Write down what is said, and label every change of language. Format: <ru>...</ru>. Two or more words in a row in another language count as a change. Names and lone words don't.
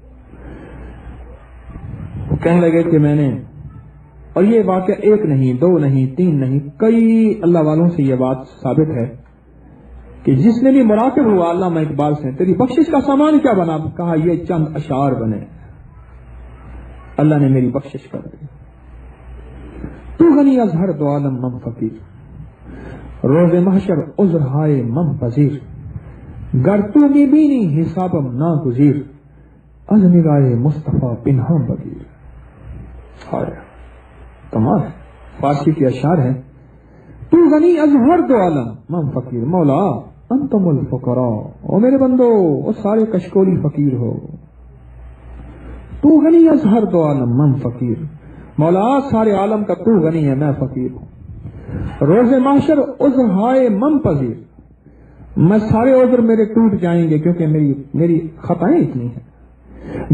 <ur>وہ کہنے لگے کہ میں نے, اور یہ واقعہ 1 نہیں 2 نہیں 3 نہیں, کئی اللہ والوں سے یہ بات ثابت ہے کہ جس نے بھی مراقب ہوا علامہ اقبال سے, تیری بخشش کا سامان کیا بنا؟ کہا یہ چند اشعار بنے, اللہ نے میری بخشش کر دی.</ur> <fa>تو غنی از ہر دو عالم من فقیر, روز محشر عذر ہائے من پذیر, گر تو می بینی حسابم ناگزیر, از نگاہ مصطفیٰ پنہاں بگیر.</fa> <ur>کمال فارسی کے اشعار ہیں.</ur> <fa>تو غنی از ہر دو عالم من فقیر,</fa> <ur>مولا</ur> <ar>انتم الفقراء,</ar> <ur>او میرے بندو وہ سارے کشکولی فقیر ہو.</ur> <fa>تو غنی از ہر دو عالم من فقیر,</fa> <ur>مولا سارے عالم کا تو غنی ہے, میں فقیر ہوں.</ur> <fa>روز محشر عذر ہائے من پذیر,</fa> <ur>میں سارے عذر میرے ٹوٹ جائیں گے کیونکہ میری خطائیں اتنی ہیں.</ur>